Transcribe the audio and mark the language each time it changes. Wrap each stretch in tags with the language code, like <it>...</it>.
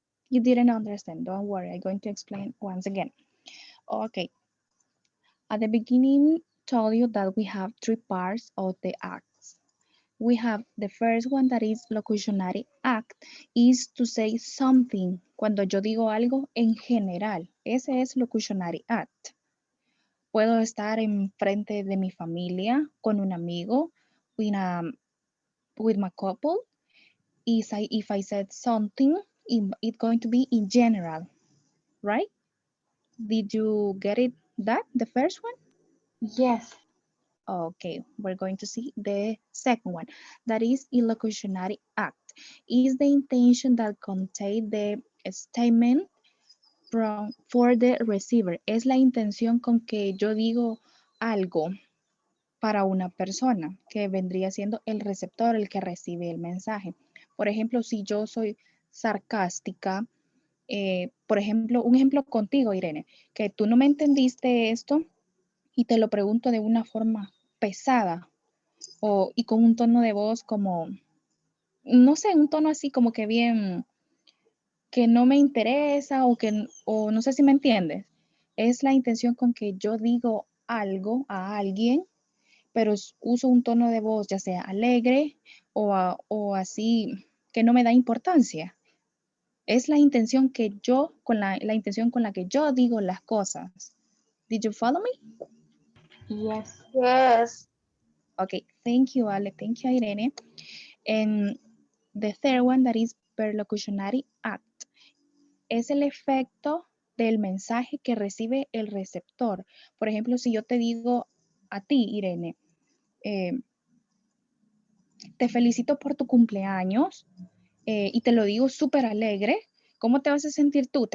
<en>You didn't understand, don't worry, I'm going to explain once again. Okay, at the beginning, told you that we have three parts of the acts. We have the first one that is locutionary act, is to say something.</en> <es>Cuando yo digo algo en general, ese es locutionary act. Puedo estar enfrente de mi familia, con un amigo,</es> <en>with my couple. If I said something, it's going to be in general, right? Did you get it that, the first one? Yes, Okay, we're going to see the second one. That is illocutionary act. Is the intention that contain the statement for the receiver.</en> <es>Es la intención con que yo digo algo para una persona, que vendría siendo el receptor, el que recibe el mensaje. Por ejemplo, si yo soy sarcástica, por ejemplo, un ejemplo contigo, Irene, que tú no me entendiste esto y te lo pregunto de una forma pesada y con un tono de voz como, no sé, un tono así como que bien, que no me interesa o no sé si me entiendes. Es la intención con que yo digo algo a alguien, pero uso un tono de voz ya sea alegre o así que no me da importancia. Es la intención que yo, con la intención con la que yo digo las cosas.</es> <en>Did you follow me? yes. Yes. Okay, thank you, Ale. Thank you, Irene. And the third one that is perlocutionary act.</en> <es>Es el efecto del mensaje que recibe el receptor. Por ejemplo, si yo te digo a ti, Irene, eh, te felicito por tu cumpleaños y te lo digo súper alegre, ¿cómo te vas a sentir tú?</es>